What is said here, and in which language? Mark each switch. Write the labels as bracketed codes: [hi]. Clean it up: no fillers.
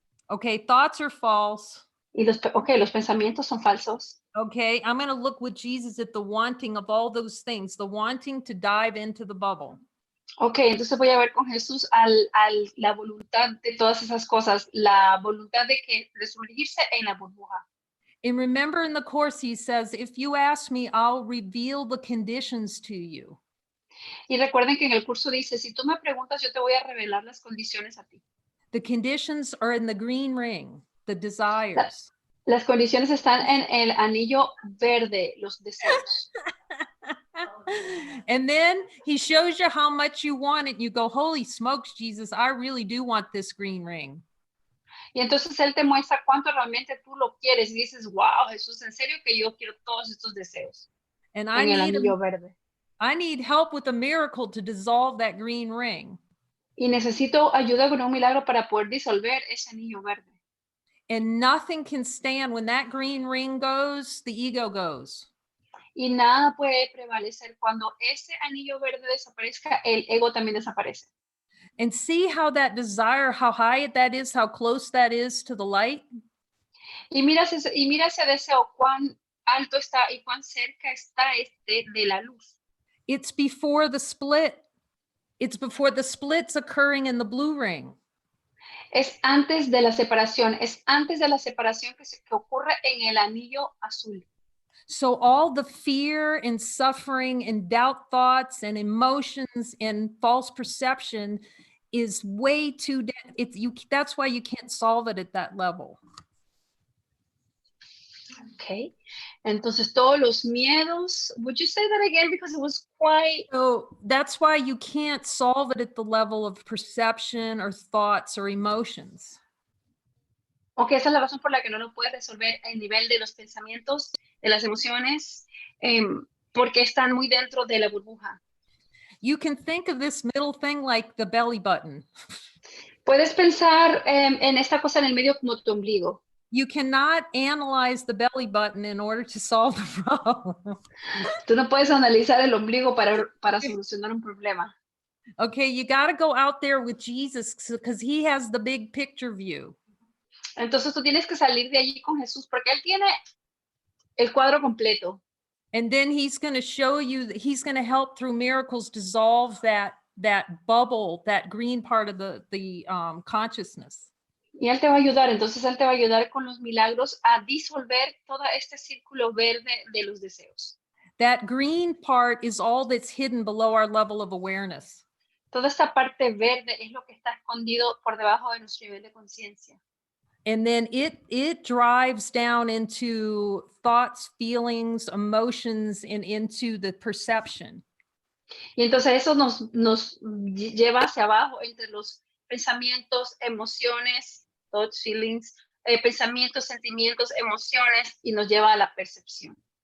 [en] Okay, thoughts are false. [es] Y los pensamientos son falsos. [en] Okay, I'm going to look with Jesus at the wanting of all those things, the wanting to dive into the bubble. [es] Ok, entonces voy a ver con Jesús la voluntad de todas esas cosas, la voluntad de sumergirse en la burbuja. [en] And remember in the course, he says, if you ask me, I'll reveal the conditions to you. [es] Y recuerden que en el curso dice, si tú me preguntas, yo te voy a revelar las condiciones a ti. [en] The conditions are in the green ring, the desires. [es] Las condiciones están en el anillo verde, los deseos. [en] And then he shows you how much you want it. You go, holy smokes, Jesus, I really do want this green ring. [es] Y entonces Él te muestra cuánto realmente tú lo quieres. Y dices, wow, Jesús, en serio que yo quiero todos estos deseos. [en] And [es] En el anillo verde. [en] I need help with a miracle to dissolve that green ring. [es] Y necesito ayuda con un milagro para poder disolver ese anillo verde. [en] And nothing can stand when that green ring goes, the ego goes. [es] Y nada puede prevalecer. Cuando ese anillo verde desaparezca, el ego también desaparece. [en] And see how that desire, how high that is, how close that is to the light. [es] Y mira ese deseo, cuán alto está y cuán cerca está de la luz. [en] It's before the split. It's before the split's occurring in the blue ring. [es] Es antes de la separación. Es antes de la separación que ocurre en el anillo azul. [en] So all the fear and suffering and doubt thoughts and emotions and false perception is way too, that's why you can't solve it at that level. Okay. [es] Entonces todos los miedos, [en] would you say that again? Because it was quite... So that's why you can't solve it at the level of perception or thoughts or emotions. [es] Okay, esa es la razón por la que no lo puedes resolver a nivel de los pensamientos, de las emociones, porque están muy dentro de la burbuja. [en] You can think of this middle thing like the belly button. [es] Puedes pensar en esta cosa en el medio como tu ombligo. [en] You cannot analyze the belly button in order to solve the problem. [es] Tú no puedes analizar el ombligo para solucionar un problema. [en] Okay, you got to go out there with Jesus because he has the big picture view. [es] Entonces tú tienes que salir de allí con Jesús porque Él tiene el cuadro completo. [en] And then he's going to show you that he's going to help through miracles dissolve that bubble, that green part of the consciousness. [es] Y Él te va a ayudar, entonces Él te va a ayudar con los milagros a disolver todo este círculo verde de los deseos. [en] That green part is all that's hidden below our level of awareness. [es] Toda esta parte verde es lo que está escondido por debajo de nuestro nivel de conciencia. [en] And then it drives down into thoughts, feelings, emotions, and into the perception. [es] Y entonces eso nos lleva hacia abajo entre los pensamientos, emociones, thoughts, feelings, pensamientos, sentimientos, emociones, y nos lleva a la percepción.